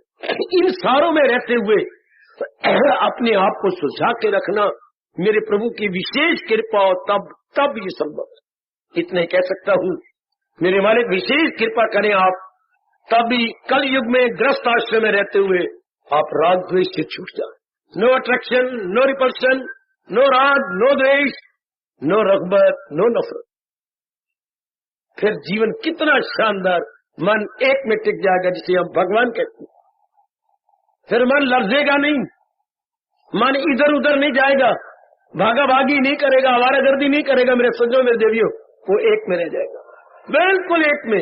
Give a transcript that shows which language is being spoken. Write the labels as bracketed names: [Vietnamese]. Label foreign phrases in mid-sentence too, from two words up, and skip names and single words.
[Hindi] इन सारों में रहते हुए अपने आप को सुलझा के रखना मेरे प्रभु की विशेष कृपा, और तब यह संभव है. इतना ही कह सकता हूँ, मेरे मालिक विशेष कृपा करें आप, तभी कलयुग में गृहस्थ आश्रम में रहते हुए आप राग द्वेष से छूट जाएँ. [English] No attraction, No repulsion, no raag, no dvesh, no raghbat, no nafrat. [Hindi] फिर जीवन कितना शानदार, मन एक में टिक जाएगा जिसे हम भगवान कहते हैं. फिर मन लरज़ेगा नहीं, मन इधर उधर नहीं जाएगा, भागा भागी नहीं करेगा, आवारा गर्दी नहीं करेगा. मेरे सज्जनों मेरी देवियों, वह एक में रह जाएगा, बिल्कुल एक में.